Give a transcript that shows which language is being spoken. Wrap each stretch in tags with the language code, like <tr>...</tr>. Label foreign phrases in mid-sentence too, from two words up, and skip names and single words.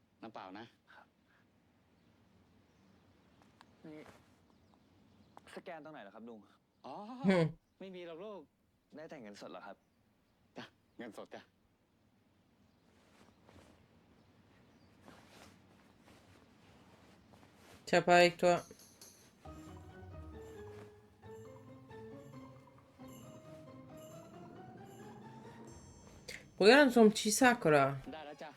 <th>น้ำเปล่านะ นี่สแกนตรงไหนเหรอครับลุง อ๋อ Hmm. ไม่มีหรอกลูก ได้แต่เงินสดเหรอครับ จ้ะเงินสดจ้ะ</th> <fr>Tiens, pas avec toi. Regarde son petit sac là.</fr> <th>ได้แล้วจ้ะ</th>